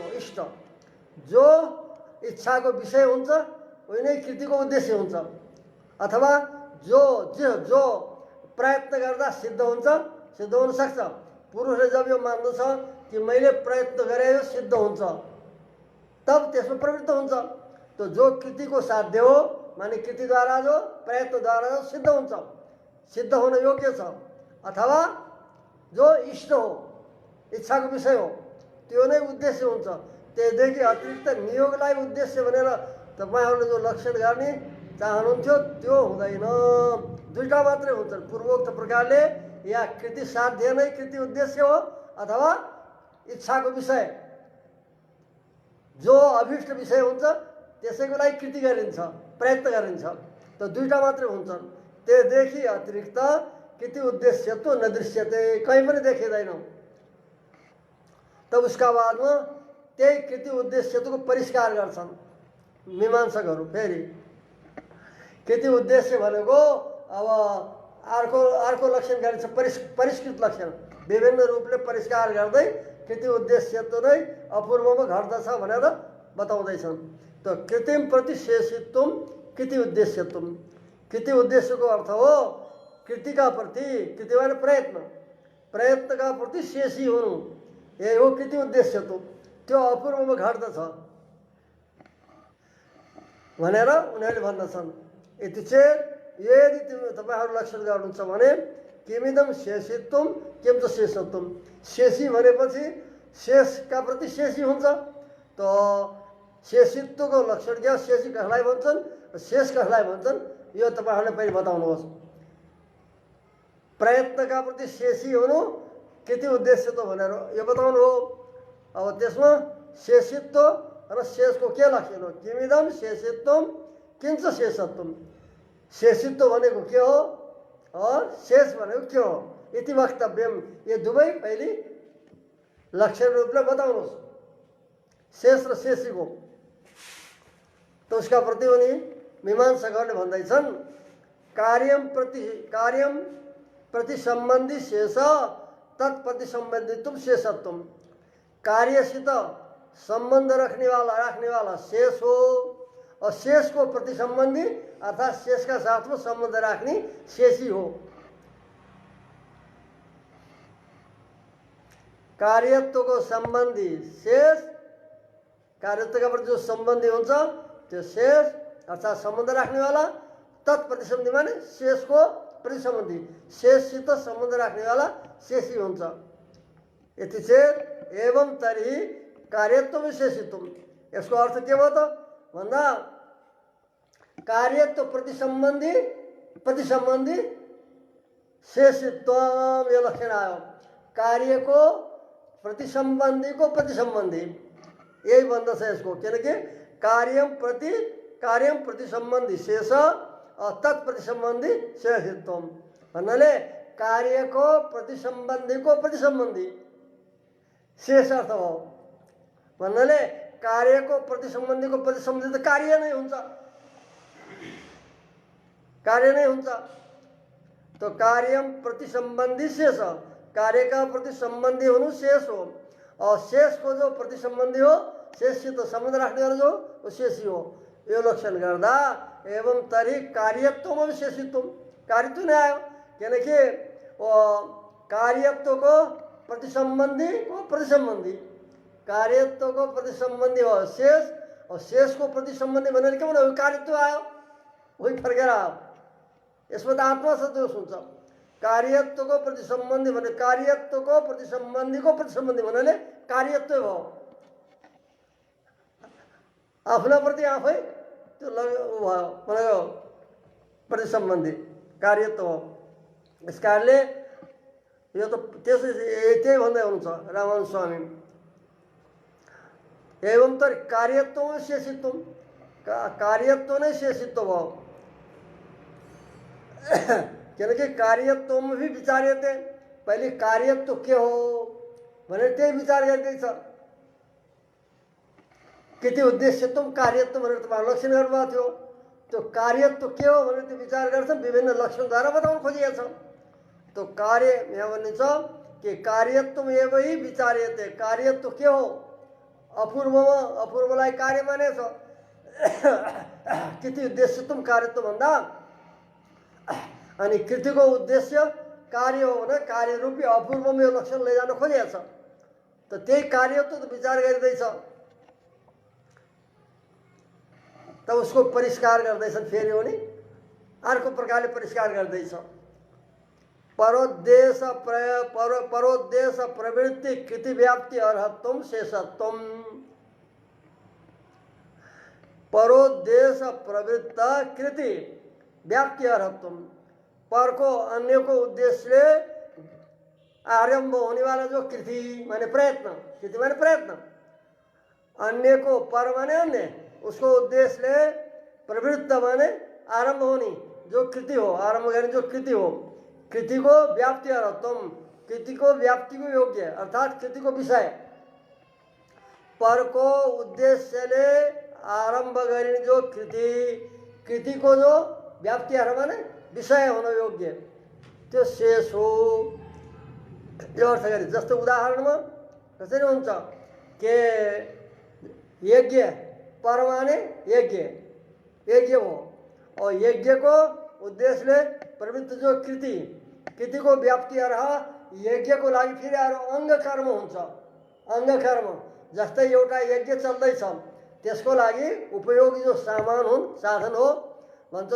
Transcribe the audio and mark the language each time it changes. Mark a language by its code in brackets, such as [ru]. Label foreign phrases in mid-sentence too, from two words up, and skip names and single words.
[ne] इष्ट जो इच्छाको विषय हुन्छ उही नै कृतिको उद्देश्य हुन्छ, अथवा जो जो प्रयत्न गर्दा सिद्ध हुन्छ, सिद्ध हुन सक्छ। पुरुषले जब यो मान्दछ कि मैले प्रयत्न गरे यो सिद्ध हुन्छ, तब त्यसमा प्रवृत्त हुन्छ। तो जो कृतिको साध्य हो माने कृतिद्वारा जो प्रयत्नद्वारा जो सिद्ध हुन्छ, सिद्ध हुन योग्य छ, अथवा जो इष्ट हो, इच्छाको विषय हो, त्यो नै उद्देश्य हुन्छ। त्यसदेखि अतिरिक्त नियोगलाई उद्देश्य भनेर तपाईँहरूले जो लक्षण गर्ने चाहनुहुन्थ्यो त्यो हुँदैन, दुईटा मात्रै हुन्छन्। पूर्वोक्त प्रकारले या कृति साध्य नै कृति उद्देश्य हो, अथवा इच्छाको विषय जो अभिष्ट विषय हुन्छ त्यसैको लागि कृति गरिन्छ, प्रयत्न गरिन्छ। त दुईटा मात्रै हुन्छन्, त्यसदेखि अतिरिक्त कृति उद्देश्य तो [sa] न दृश्यते, [ne] कहीँ पनि देखिँदैन। तब उसका बादमा त्यही कृति उद्देश्यको परिष्कार गर्छन् मीमांसकहरू। फेरि कृति उद्देश्य भनेको अब अर्को लक्षण गरिन्छ, परिष्कृत लक्षण, विभिन्न रूपले परिष्कार गर्दै कृति उद्देश्य तो नै अपूर्वमा घट्दछ भनेर बताउँदैछन्। [sa] त कृतिम प्रतिशेषित्व कृति उद्देश्य तुम। [ne] कृति उद्देश्य को अर्थ हो कृति का प्रति, कृति माने प्रयत्न, प्रयत्न का प्रति शेषी हुनु, यही हो कृति उद्देश्य तुम। त्यो अपूर्वमा घट्दछ भनेर उनीहरूले भन्दछन्। यति चेत यदि तपाईँहरू लक्षण गर्नुहुन्छ भने [sa] किमिदम शेषित्वम किम त शेषत्वम, [ne] शेषी भनेपछि शेषका प्रति शेषी हुन्छ। त शेषित्वको लक्षण क्या, शेषी कसलाई भन्छन्, शेष कसलाई भन्छन्, यो तपाईँहरूले पहिले बताउनुहोस्। प्रयत्नका प्रति शेषी हुनु कृति उद्देश्य त भनेर यो बताउनु हो। अब त्यसमा शेषित्व र शेषको के लक्षण हो? [sa] किमिदम शेषित्वम किंच शेषत्वम, [ne] शेषित्व भनेको के हो और शेष भनेको के हो, [sa] इति वक्तव्यम, [ne] ये दुवै पहिले लक्षण रूपले बताउनुहोस् शेष र शेषीको। त उसका प्रति उनी मीमांसकहरूले भन्दैछन् [sa] कार्यम प्रति सम्बन्धी शेष तत्प्रति सम्बन्धित्व शेषत्वम, [hi] कार्यसित संबंध रखने वाला शेष हो और शेष को प्रति संबंधी अर्थात शेष का साथ में संबंध रखनी शेषी हो। [ne] कार्यत्व को संबंधी शेष, कार्यत्व का प्रति जो संबंधी हुन्छ त्यो शेष अर्थात [hi] संबंध रखने वाला, [ne] तत्प्रति संबंधी माने शेष को प्रति संबंधी, शेषसित [hi] संबंध रखने वाला [ne] शेषी हुन्छ। यति चेत एवं तरी कार्यत्व विशेषित्व, यसको अर्थ के भयो त भन्दा कार्यत्व प्रति सम्बन्धी शेषित्व यो लक्षण आयो। कार्य को प्रति सम्बन्धी यही भन्दछ यसको, किनकि [sa] कार्यम प्रति सम्बन्धी शेष [ne] और तत्प्रति सम्बन्धी शेषित्व भन्नाले कार्यको प्रति सम्बन्धी शेष अर्थ हो भन्नाले कार्यको प्रति सम्बन्धी त कार्य नै हुन्छ, तो [sa] कार्यम प्रति सम्बन्धी शेष, [ne] कार्य का प्रति सम्बन्धी हुनु शेष हो और शेष को जो प्रति सम्बन्धी हो शेषसित सम्बन्ध राख्ने वाला जो वो शेषी हो। यो लक्षण गर्दा एवं तरी कार्यत्वमा विशेषित्व, कार्यत्व नै आयो किनकि कार्यत्व को प्रति सम्बन्धी कार्यत्व को प्रति सम्बन्धी हो शेष और शेष को प्रति सम्बन्धी भनेर के भन्नु कार्यत्व आयो, वही फर्केर आयो। यसमा त आत्मा छ दोष हुन्छ। कार्यत्व को प्रति सम्बन्धी भने कार्यत्व को प्रति सम्बन्धी भन्नाले कार्यत्व भयो, आफ्ना प्रति आफै त्यो भयो भनेको प्रति सम्बन्धी कार्यत्व हो। यस कारणले यो त त्यही भन्दै हुनुहुन्छ रामानन्द स्वामी। एवं त कार्यत्व में शेषित्व, कार्यत्व नै शेषित्व भयो किनकि कार्यत्व में भी विचार्यते, पहिले कार्यत्व के हो भनेर त्यही विचार गर्दैछ। कृति उद्देश्यत्व कार्यत्व भनेर तपाईहरु लक्षण गर्नुभएको थियो, त्यो कार्यत्व के हो भनेर त्यो विचार गर्छन्, विभिन्न लक्षणद्वारा बताउन खोजिएको छ। तो कार्य यहाँ भनिन्छ कि कार्यत्व एव ही विचार्यते, कार्यत्व के हो, अपूर्वलाई कार्य मानेछ। कृति उद्देश्यत्व कार्यत्व भन्दा अनि कृतिको उद्देश्य कार्य हो भने कार्य रूपी अपूर्वमा यो लक्षण लैजान खोजिएको छ। त त्यही कार्यत्व त विचार गरिँदैछ, त उसको परिष्कार गर्दैछन्। फेरि उनी अर्को प्रकारले परिष्कार गर्दैछ। [sa] परोद्देश प्रवृत्ति कृति व्याप्ति अर्हत्वम शेषत्वम, परोद्देश प्रवृत्त कृति व्याप्ति अर्हत्वम, [hi] पर को अन्य को उद्देश्य आरंभ होने वाला [ne] जो कृति माने प्रयत्न, कृति माने प्रयत्न, अन्य को पर माने अन्य, उसको उद्देश्य प्रवृत्त माने [hi] आरंभ होनी जो कृति हो, [ne] आरंभ करने जो कृति हो, कृति को [sa] व्याप्ति अर्हत्वम, [ne] कृति को व्याप्ति को योग्य अर्थात कृति को विषय, पर को उद्देश्य ले आरंभ गरिने जो कृति को जो व्याप्ति अर्थ माने विषय होन योग्य त्यो शेष हो। यो अर्थ गरी जस्तो उदाहरणमा कसरी हुन्छ के यज्ञ पर माने यज्ञ हो, और यज्ञको उद्देश्यले प्रवृत्त जो कृतिको व्याप्ति रहा यज्ञको लागि फेरि अरू अङ्ग कर्म हुन्छ। अङ्ग कर्म जस्तै एउटा यज्ञ चल्दैछ त्यसको लागि उपयोगी जो सामान हुन् साधन हो भन्छौँ।